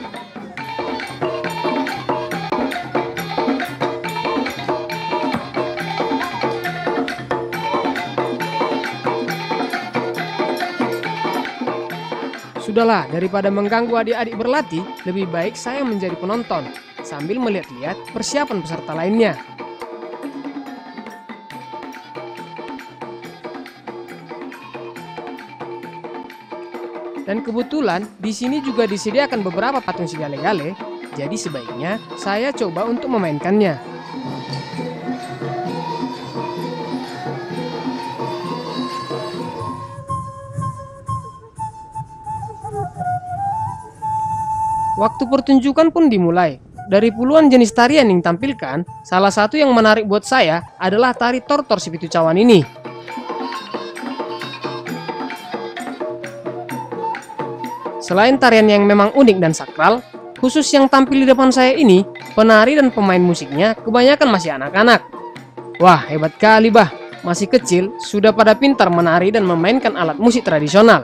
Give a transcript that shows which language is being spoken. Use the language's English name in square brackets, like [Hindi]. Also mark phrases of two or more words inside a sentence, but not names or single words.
[Indonesian] Sudahlah, daripada mengganggu adik-adik berlatih, lebih baik saya menjadi penonton, sambil melihat-lihat persiapan peserta lainnya. Dan kebetulan di sini juga disediakan beberapa patung si gale-gale, jadi sebaiknya saya coba untuk memainkannya. Waktu pertunjukan pun dimulai. Dari puluhan jenis tarian yang ditampilkan, salah satu yang menarik buat saya adalah tari tortor si Pitu Cawan ini. Selain tarian yang memang unik dan sakral, khusus yang tampil di depan saya ini, penari dan pemain musiknya kebanyakan masih anak-anak. Wah, hebat kali bah, masih kecil, sudah pada pintar menari dan memainkan alat musik tradisional.